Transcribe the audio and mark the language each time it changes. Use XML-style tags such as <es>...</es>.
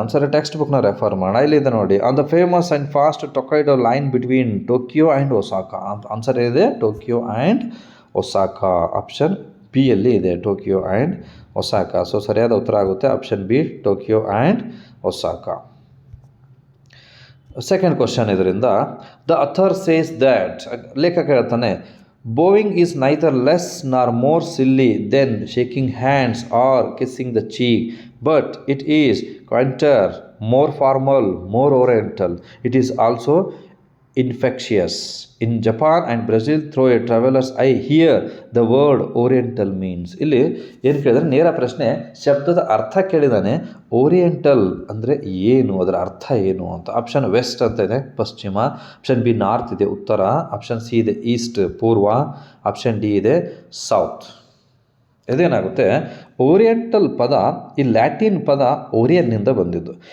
<kn>ಒಂದ್ಸರಿ ಟೆಕ್ಸ್ಟ್ ಬುಕ್ನ ರೆಫರ್ ಮಾಡೋಣ. ಇಲ್ಲಿದೆ ನೋಡಿ,</kn> <en>on the famous and fast Tokaido line between Tokyo and Osaka</en> <kn>ಅಂತ ಆನ್ಸರ್ ಇದೆ, Tokyo and Osaka. Option B ಅಲ್ಲಿ ಇದೆ ಟೋಕಿಯೋ ಆ್ಯಂಡ್ ಒಸಾಕಾ. ಸೊ ಸರಿಯಾದ ಉತ್ತರ ಆಗುತ್ತೆ option B, Tokyo and Osaka.</kn> <en>second question</en> <kn>ಇದರಿಂದ,</kn> <en>The author says that.</en> <kn>ಲೇಖಕ ಹೇಳ್ತಾನೆ,</kn> <en>Bowing is neither less nor more silly than shaking hands or kissing the cheek, but it is quainter, more formal, more oriental. It is also infectious. In Japan and Brazil, through a traveler's eye, here the word oriental means.</en> <kn>ಇಲ್ಲಿ ಏನು ಕೇಳಿದ್ರೆ ನೇರ ಪ್ರಶ್ನೆ, ಶಬ್ದದ ಅರ್ಥ ಕೇಳಿದಾನೆ. Oriental ಅಂದರೆ ಏನು, ಅದರ ಅರ್ಥ ಏನು ಅಂತ. ಆಪ್ಷನ್ ವೆಸ್ಟ್ ಅಂತ ಇದೆ, ಪಶ್ಚಿಮ. ಆಪ್ಷನ್ ಬಿ ನಾರ್ತ್ ಇದೆ, ಉತ್ತರ. ಆಪ್ಷನ್ ಸಿ ಇದೆ ಈಸ್ಟ್, ಪೂರ್ವ. ಆಪ್ಷನ್ ಡಿ ಇದೆ ಸೌತ್. ಇದೇನಾಗುತ್ತೆ, ಓರಿಯೆಂಟಲ್ ಪದ ಈ ಲ್ಯಾಟಿನ್ ಪದ ಓರಿಯನ್ನಿಂದ ಬಂದಿದ್ದು.</kn>